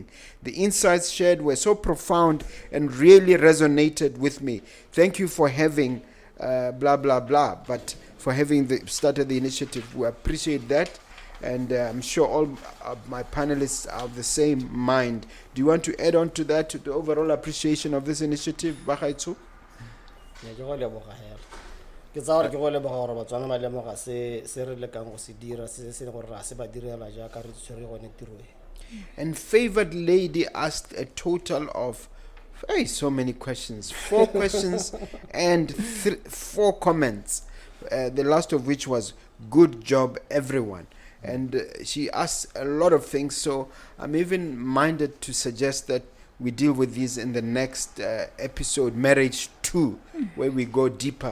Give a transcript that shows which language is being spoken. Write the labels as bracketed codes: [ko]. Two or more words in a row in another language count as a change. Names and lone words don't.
[en] The insights shared were so profound and really resonated with me. Thank you for having blah, blah, blah, but for having started the initiative. We appreciate that, and I'm sure all of my panelists are of the same mind. Do you want to add on to that, to the overall appreciation of this initiative, Bakaitsu? [tn] Ke tsa gore ke go leboga gore Batswana ba lemoga se re lekang go se dira se gore ra se ba direla jaaka re tshwere gone tiro e. [en] And favored lady asked a total of so many questions, 4 questions and 4 comments, the last of which was good job everyone. And she asked a lot of things, so I'm even minded to suggest that we deal with these in the next episode, Marriage 2, where we go deeper.